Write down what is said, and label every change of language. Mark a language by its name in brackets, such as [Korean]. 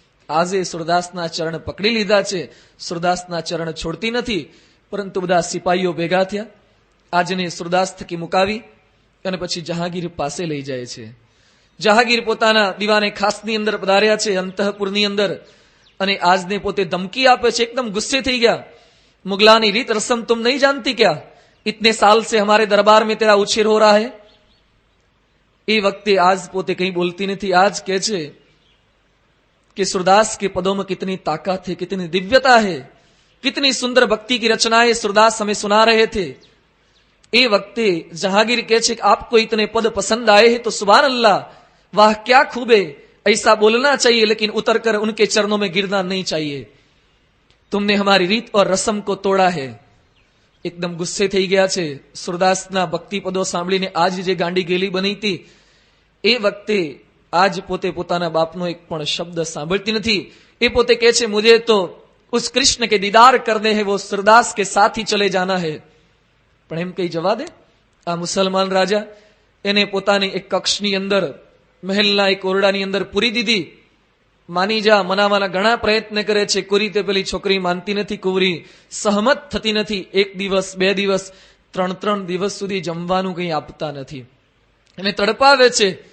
[Gujarati] આજે સુરદાસના ચરણ પકડી લીધા છે. સુરદાસના ચરણ છોડતી નથી. પરંતુ બધા સિપાહીઓ ભેગા થયા. આજને સુરદાસ થકી મુકાવી અને પછી જહાંગીર પાસે લઈ જાય છે. જહાંગીર પોતાના દીવાને ખાસની અંદર પધાર્યા છે, અંતઃપુરની અંદર, અને આજને પોતે ધમકી આપે છે. એકદમ ગુસ્સે થઈ ગયા. [Hindi] मुगलानी रीत रस्म तुम नहीं जानती क्या? इतने साल से हमारे दरबार में तेरा उछेर हो रहा है. [Gujarati] એ વખતે આજ પોતે કંઈ બોલતી નથી. આજ કહે છે [Hindi] कि सूरदास के पदों में कितनी ताकत है, कितनी दिव्यता है, कितनी सुंदर भक्ति की रचनाएं सूरदास हमें सुना रहे थे. [Gujarati] એ વખતે [Hindi] जहांगीर [Gujarati] કહે છે [Hindi] कि आपको इतने पद पसंद आए हैं तो सुभान अल्लाह, वाह क्या खूब है. ऐसा बोलना चाहिए लेकिन उतर कर उनके चरणों में गिरना नहीं चाहिए. तुमने हमारी रीत और रस्म को तोड़ा है. [Gujarati] એકદમ ગુસ્સે થઈ ગયા છે. સુરદાસના ભક્તિ પદો સાંભળીને આજ જે ગાંડી ગેલી બની હતી, એ વખતે આજ પોતે પોતાના બાપનો એક પણ શબ્દ સાંભળતી નથી. એ પોતે કહે છે [Hindi] મુझे तो उस कृष्ण के दीदार करने हैं, वो सूरदास के साथ ही चले जाना है. [Gujarati] પણ એમ કઈ જવા દે. આ મુસલમાન રાજા એને પોતાની એક કક્ષની અંદર, મહેલના એક ઓરડાની અંદર પૂરી દીધી. માની જા મનાવાના ઘણા પ્રયત્ન કરે છે. કુરી તે પેલી છોકરી માનતી નથી. કુંવરી સહમત થતી નથી. 1 દિવસ 2 દિવસ 3 દિવસ સુધી જમવાનું કંઈ આપતા નથી. એને તડપાવે છે.